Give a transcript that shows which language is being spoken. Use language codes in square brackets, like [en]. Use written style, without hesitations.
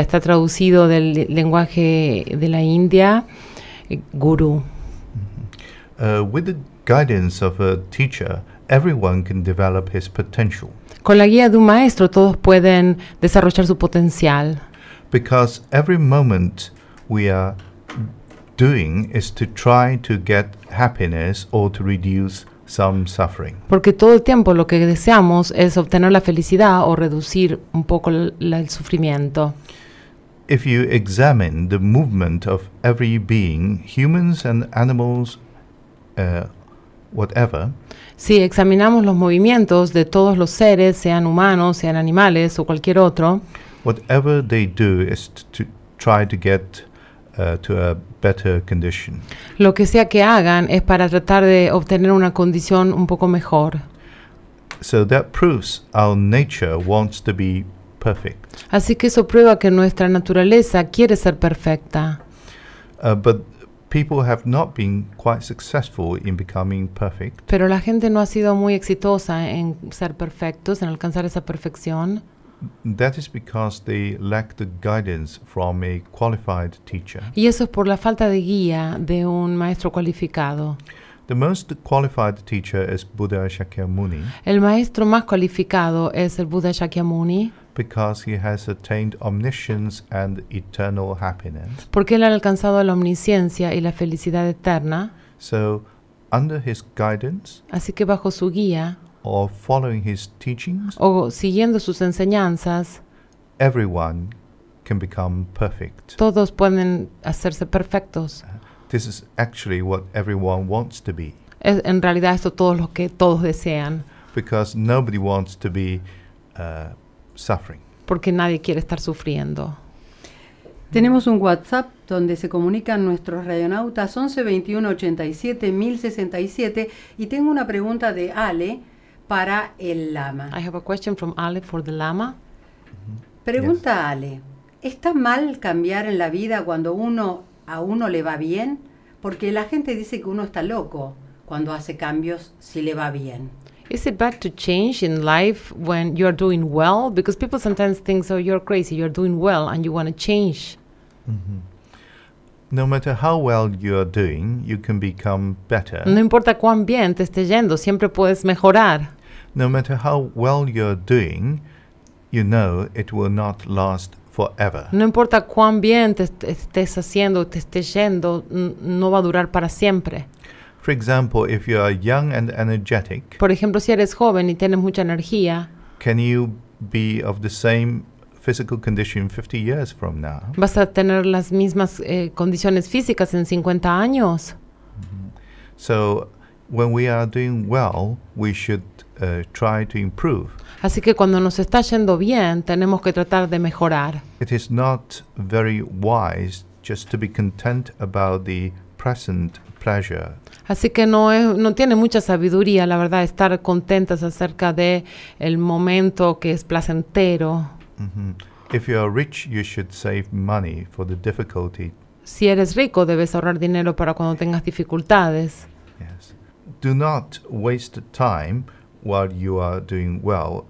[es] Está traducido del lenguaje de la India, guru. [en] With the guidance of a teacher, everyone can develop his potential. [es] Con la guía de un maestro, todos pueden desarrollar su potencial. [en] Because every moment we are doing is to try to get happiness or to reduce some suffering. [es] Porque todo el tiempo lo que deseamos es obtener la felicidad o reducir un poco el sufrimiento. [en] If you examine the movement of every being, humans and animals, whatever. [es] Si examinamos los movimientos de todos los seres, sean humanos, sean animales o cualquier otro. [en] Whatever they do is to try to get to a better condition. [es] Lo que sea que hagan es para tratar de obtener una condición un poco mejor. [en] So that proves our nature wants to be perfect. [es] Así que eso prueba que nuestra naturaleza quiere ser perfecta. [en] But people have not been quite successful in becoming perfect. [es] Pero la gente no ha sido muy exitosa en ser perfectos, en alcanzar esa perfección. [en] That is because they lack the guidance from a qualified teacher. [es] Y eso es por la falta de guía de un maestro cualificado. [en] The most qualified teacher is Buddha Shakyamuni. [es] El maestro más cualificado es el Buddha Shakyamuni. [en] Because he has attained omniscience and eternal happiness. [es] Porque él ha alcanzado la omnisciencia y la felicidad eterna. [en] So, under his guidance. [es] Así que bajo su guía. [en] Or following his teachings, [es] o siguiendo sus enseñanzas, [en] everyone can become perfect. [es] Todos pueden hacerse perfectos. [en] This is actually what everyone wants to be. [es] En realidad esto todos los que todos desean. [en] because nobody wants to be suffering. [es] Porque nadie quiere estar sufriendo. Tenemos un WhatsApp donde se comunican nuestros radionautas 11-21-87-1067 y tengo una pregunta de Ale para el Lama. [en] I have a question from Ale for the Lama. [es] Pregunta yes. Ale, ¿está mal cambiar en la vida cuando uno a uno le va bien? Porque la gente dice que uno está loco cuando hace cambios si le va bien. [en] Is it bad to change in life when you're doing well? Because people sometimes think, oh, you're crazy, you're doing well and you want to change. Mm-hmm. No matter how well you're doing, you can become better. [es] No importa cuán bien te esté yendo, siempre puedes mejorar. [en] No matter how well you're doing, you know it will not last forever. [es] No importa cuán bien te estés haciendo, te esté yendo, no va a durar para siempre. [en] For example, if you are young and energetic, [es] por ejemplo, si eres joven y tienes mucha energía, [en] can you be of the same physical condition 50 years from now? [es] ¿Vas a tener las mismas condiciones físicas en 50 años? [en] So, when we are doing well, we should try to improve. [es] Así que cuando nos está yendo bien, tenemos que tratar de mejorar. [en] It is not very wise just to be content about the present pleasure. [es] Así que no tiene mucha sabiduría, la verdad, estar contentas acerca de el momento que es placentero. Mm-hmm. [en] If you are rich, you should save money for the difficulty. [es] Si eres rico, debes ahorrar dinero para cuando tengas dificultades. [en] Yes. Do not waste time while you are doing well.